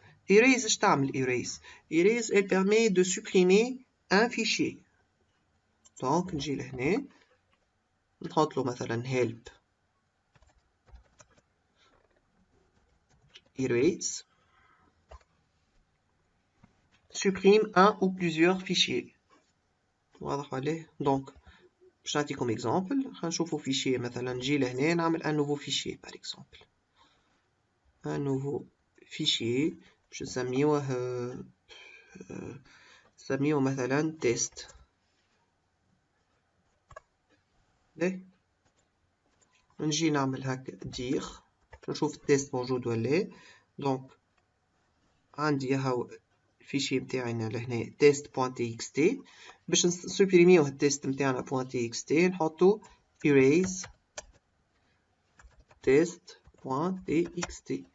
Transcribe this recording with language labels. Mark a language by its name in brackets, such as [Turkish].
[French] erase [Arabic] اش تعمل [French] erase elle permet de supprimer un fichier. donc [Arabic] نجي لهنا نحط له مثلا [French] help erase supprime un ou plusieurs fichiers. [Arabic] واضح عليه؟ donc باش نعطيكم exemple. [French] غنشوفو fichier مثلا [Arabic] نجي لهنا نعمل [French] un nouveau fichier par exemple un nouveau fichier [Arabic] باش نسميوه مثلا [French] test. [Arabic] نجي نعمل هكا دير نشوف التيست موجود ولا. دونك عندي هاو الفيشي متاعنا لهنا test.txt. باش نسوبريميوه التيست متاعنا .txt نحطو erase test.txt